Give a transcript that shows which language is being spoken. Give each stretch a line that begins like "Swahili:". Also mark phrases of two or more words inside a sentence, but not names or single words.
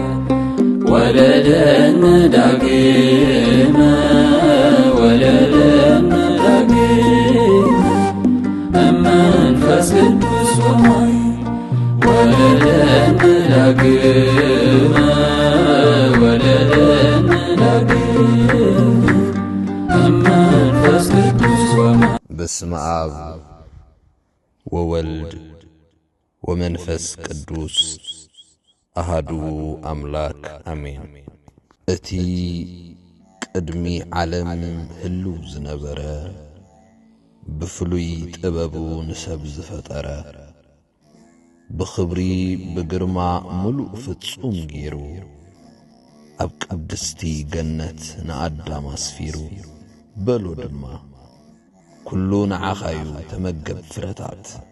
Geez: ወለደነ ዳግመ ወለደነ ዳግመ እመንፈስ ቅዱስ ሆይ ወለደነ ዳግመ ወለደነ ዳግመ እመንፈስ ቅዱስ ሆይ በስመ አብ ወወልድ ወመንፈስ ቅዱስ አሃዱ አምላክ አሜን።
Tigrinya: እቲ ቅድሚ ዓለም ህልው ዝነበረ ብፍሉይ ጥበቡ ንሰብ ዝፈጠረ ብኽብሪ ብግርማ ሙሉእ ፍጹም ገይሩ ኣብ ቅድስቲ ገነት ንኣዳም ኣስፊሩ በሎ ድማ ኩሉ ንዓኻዩ ተመገብ ፍረታት